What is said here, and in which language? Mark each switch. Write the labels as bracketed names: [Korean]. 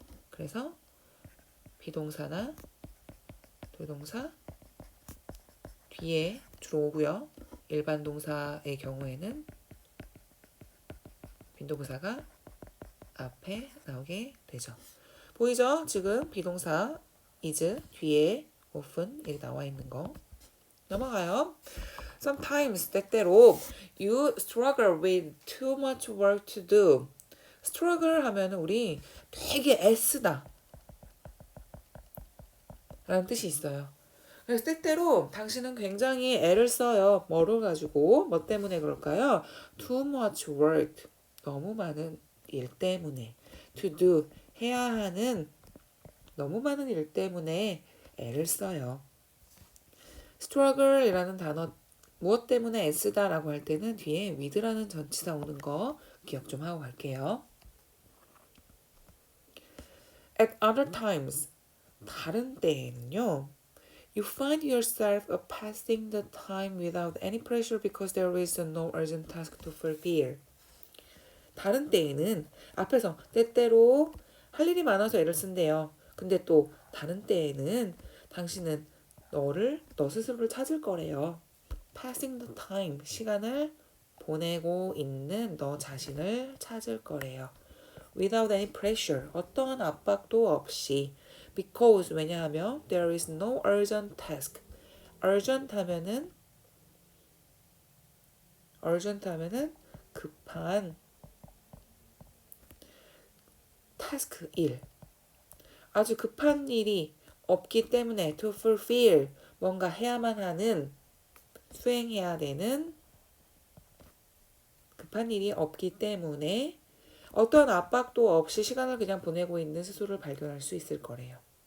[Korean] 그래서 비동사나 조동사 뒤에 주로 오고요. 일반 동사의 경우에는 빈도부사가 앞에 나오게 되죠. 보이죠? 지금 비동사 is 뒤에 often 이렇게 나와 있는 거. 넘어가요. [English] Sometimes [Korean] 때때로 [English] you struggle with too much work to do. [Korean] struggle 하면 우리 되게 애쓰다 라는 뜻이 있어요. 그래서 때때로 당신은 굉장히 애를 써요. 뭐를 가지고? 뭐 때문에 그럴까요? [English] Too much work. [Korean] 너무 많은 일 때문에. [English] To do. [Korean] 해야 하는 너무 많은 일 때문에 애를 써요. struggle이라는 단어 무엇 때문에 애쓰다라고 할 때는 뒤에 with라는 전치사 오는 거 기억 좀 하고 갈게요. [English] At other times. [Korean] 다른 때에는요. [English] You find yourself passing the time without any pressure because there is no urgent task to fulfill. [Korean] 다른 때에는 앞에서 때때로 할 일이 많아서 애를 쓴대요. 근데 또 다른 때에는 당신은 너 스스로를 찾을 거래요. [English] Passing the time, [Korean] 시간을 보내고 있는 너 자신을 찾을 거래요. [English] Without any pressure, [Korean] 어떠한 압박도 없이. [English] Because, [Korean] 왜냐하면 [English] there is no urgent task. [Korean] urgent 하면은 급한 task, 일. 아주 급한 일이 없기 때문에 [English] to fulfill, [Korean] 뭔가 해야만 하는, 수행해야 되는 급한 일이 없기 때문에 어떤 압박도 없이 시간을 그냥 보내고 있는 스스로를 발견할 수 있을 거래요.